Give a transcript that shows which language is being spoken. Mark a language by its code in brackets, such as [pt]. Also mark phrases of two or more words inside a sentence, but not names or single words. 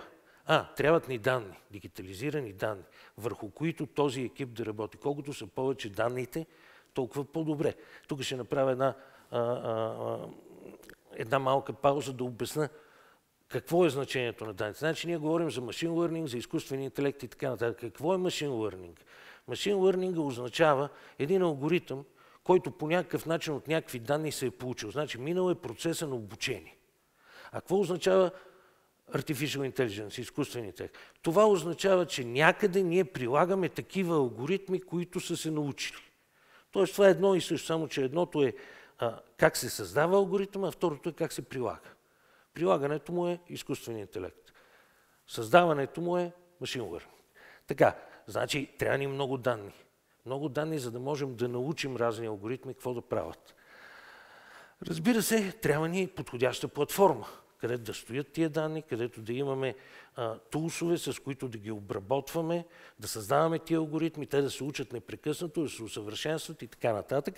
[bg] Трябват ни данни, дигитализирани данни, върху които този екип да работи. Колкото са повече данните, толкова по-добре. Тук ще направя една малка пауза да обясня какво е значението на данните? Значи ние говорим за [en] machine learning, [bg] за изкуствен интелект и така нататък. Какво е [en] machine learning? Machine learning [bg] означава един алгоритъм, който по някакъв начин от някакви данни се е получил. Значи минал е процеса на обучение. А какво означава [en] Artificial Intelligence, [bg] изкуствен интелект? Това означава, че някъде ние прилагаме такива алгоритми, които са се научили. Тоест това е едно и също, само че едното е как се създава алгоритъм, а второто е как се прилага. Прилагането му е изкуствен интелект. Създаването му е [en] machine learning. [bg] Така, значи трябва ни много данни. Много данни, за да можем да научим разни алгоритми какво да правят. Разбира се, трябва ни подходяща платформа, където да стоят тия данни, където да имаме тулсове, с които да ги обработваме, да създаваме тия алгоритми, те да се учат непрекъснато, да се усъвършенстват и така нататък.